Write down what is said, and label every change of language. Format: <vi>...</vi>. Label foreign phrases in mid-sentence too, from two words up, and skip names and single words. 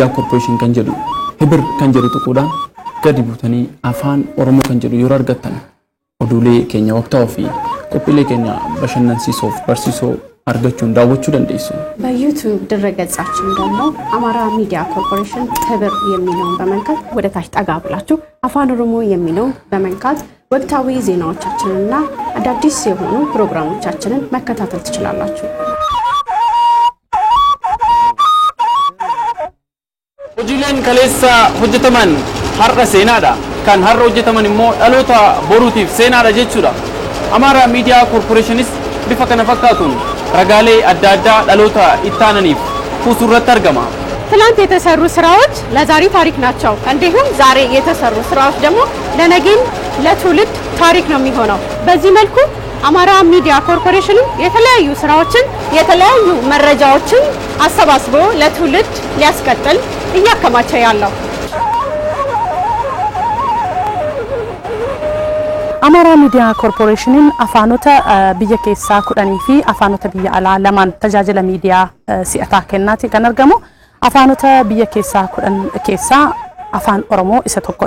<om>Corporation kan jedhu Hibir kan jedhu tuquudhaan gadi buutanii afaan Oromoo kan jedhu yeroo argattan oduulee keenya waqtaawaa fi qophiilee keenya bashannansiisoo fi barsiisoo argachuun daawwachuu dandeessu.</om> <am>በዩቲዩብ ድረገጻችን ደግሞ አማራ ሚዲያ ኮርፖሬሽን ህብር የሚለውን በመንካት ወደ ታች ጠጋ ብላችሁ አፋን ኦሮሞ የሚለውን በመንካት ወቅታዊ ዜናዎቻችንና አዳዲስ የሆኑ ፕሮግራሞቻችንን መከታተል ትችላላችሁ።</am> <om>hojiileen kaleessa hojjetaman har'a seenaadha kan har'a hojjetaman immoo dhaloota boruutiif seenaadha jechuudha. Amara Media Corporationis bifa kana fakkaatuun ragaalee adda addaa dhaloota ittaananiif kuusurratti argama.</om> <am>ትላንት የተሰሩ ስራዎች ለዛሬ ታሪክ ናቸው። እንዲሁም ዛሬ የተሰሩ ስራዎች ደግሞ ለነገም ለትውልድ ታሪክ ነው የሚሆነው። በዚህ መልኩ አማራ ሚዲያ ኮርፖሬሽን የተለያዩ ስራዎችን የተለያዩ መረጃዎችን አሰባስቦ ለትውልድ ሊያስቀጥል እያከማቸ ያለው</am> <om>Amara Media Corporation afaanota biyya keessaa 10 fi afaanota biyya alaa lamaan tajaajila miidiyaa si'ataa kennaati kan argamu. Afaanota biyya keessaa 10 keessaa afaan Oromoo isa tokkodha.</om>